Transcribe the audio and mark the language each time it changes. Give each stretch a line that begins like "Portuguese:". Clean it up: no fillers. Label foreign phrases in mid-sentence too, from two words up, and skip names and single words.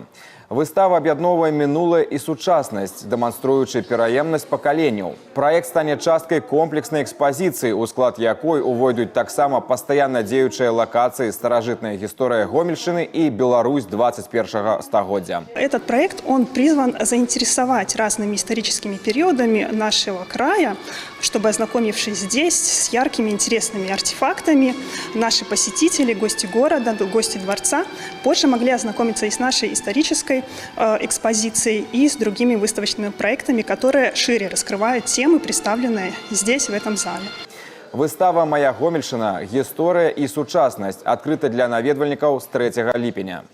Belarusian: Выстава аб'ядноўвае мінулае і сучаснасць, дэманструючы пераемнасць пакаленняў. Праект стане часткай комплекснай экспазіцыі, у склад якой увойдуць таксама пастаянна дзеючыя лакацыі старажытная гісторыя Гомельшчыны и Беларусь 21 стагоддзя.
Russian: Этот проект, он призван заинтересовать разными историческими периодами нашего края, чтобы, ознакомившись здесь с яркими, интересными артефактами, наши посетители, гости города, гости дворца, позже могли ознакомиться и с нашей исторической экспозицией, и с другими выставочными проектами, которые шире раскрывают темы, представленные здесь, в этом зале.
Belarusian: Выстава «Моя Гомельшчына. Гісторыя і сучаснасць» адкрыта для наведвальнікаў з 3 ліпеня.